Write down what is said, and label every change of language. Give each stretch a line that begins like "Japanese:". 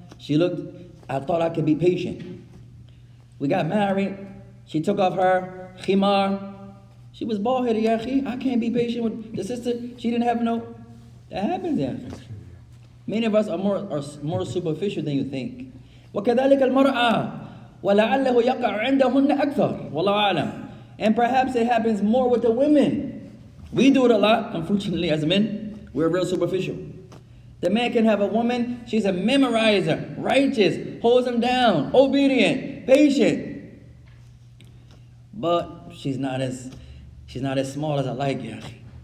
English: She looked, I thought I could be patient. We got married. She took off her khimar. She was bald-headed, Yaki. I can't be patient with the sister. She didn't have no. That happens, Yaki. Many of us are more superficial than you think.
Arabic: وكذلك المرأة ولعله يقع عندهن أكثر والله أعلم.
English: And perhaps it happens more with the women. We do it a lot, unfortunately, as men. We're real superficial. The man can have a woman, she's a memorizer, righteous, holds him down, obedient, patient. But she's not as small as I like, Yahi.